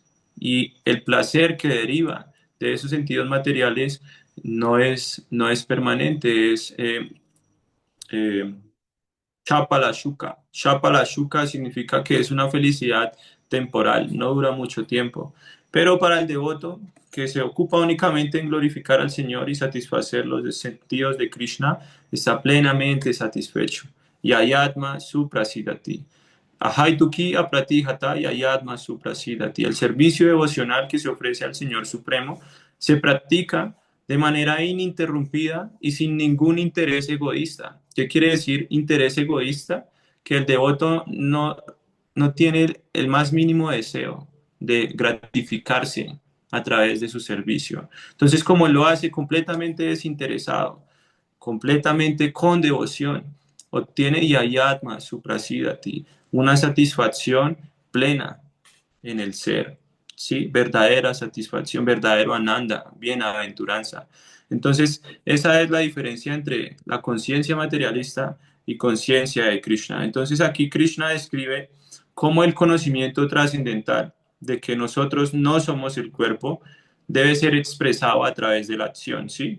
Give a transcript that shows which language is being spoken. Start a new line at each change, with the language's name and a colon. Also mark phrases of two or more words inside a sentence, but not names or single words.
Spanish: Y el placer que deriva de esos sentidos materiales no es permanente, es eh, Chapalashuka. Chapalashuka significa que es una felicidad temporal, no dura mucho tiempo. Pero para el devoto, que se ocupa únicamente en glorificar al Señor y satisfacer los sentidos de Krishna, está plenamente satisfecho.
Sanskrit: Yayatma suprasidati. Ahaituki apratijata yayatma suprasidati.
Spanish: El servicio devocional que se ofrece al Señor Supremo se practica de manera ininterrumpida y sin ningún interés egoísta. ¿Qué quiere decir interés egoísta? Que el devoto no tiene el más mínimo deseo de gratificarse a través de su servicio. Entonces, como lo hace completamente desinteresado, completamente con devoción, obtiene
Sanskrit: yayatma suprasidati,
Spanish: una satisfacción plena en el ser, ¿sí? Verdadera satisfacción, verdadero ananda, bienaventuranza. Entonces, esa es la diferencia entre la conciencia materialista y conciencia de Krishna. Entonces, aquí Krishna describe cómo el conocimiento trascendental de que nosotros no somos el cuerpo debe ser expresado a través de la acción, ¿sí?